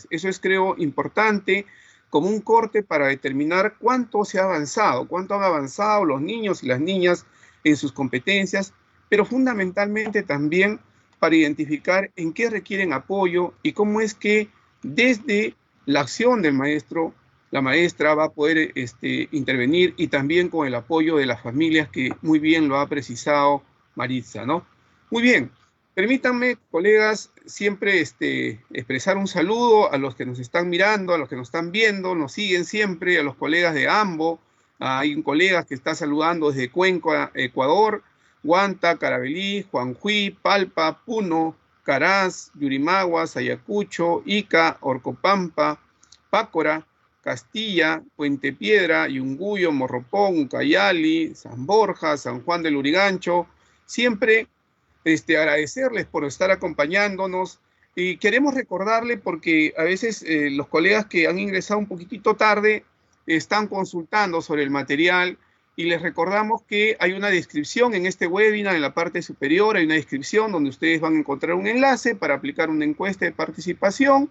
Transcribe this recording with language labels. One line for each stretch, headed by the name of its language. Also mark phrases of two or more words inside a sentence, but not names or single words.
Spanish: Eso es, creo, importante como un corte para determinar cuánto se ha avanzado, cuánto han avanzado los niños y las niñas en sus competencias, pero fundamentalmente también para identificar en qué requieren apoyo y cómo es que desde la acción del maestro, la maestra va a poder intervenir y también con el apoyo de las familias que muy bien lo ha precisado Maritza, ¿no? Muy bien. Permítanme, colegas, siempre expresar un saludo a los que nos están mirando, a los que nos están viendo, nos siguen siempre, a los colegas de AMBO. Hay un colega que está saludando desde Cuenca, Ecuador, Huanta, Carabelí, Juanjuy, Palpa, Puno, Caraz, Yurimaguas, Ayacucho, Ica, Orcopampa, Pácora, Castilla, Puente Piedra, Yunguyo, Morropón, Ucayali, San Borja, San Juan del Lurigancho. Siempre agradecerles por estar acompañándonos y queremos recordarle porque a veces los colegas que han ingresado un poquitito tarde están consultando sobre el material y les recordamos que hay una descripción en este webinar en la parte superior, hay una descripción donde ustedes van a encontrar un enlace para aplicar una encuesta de participación.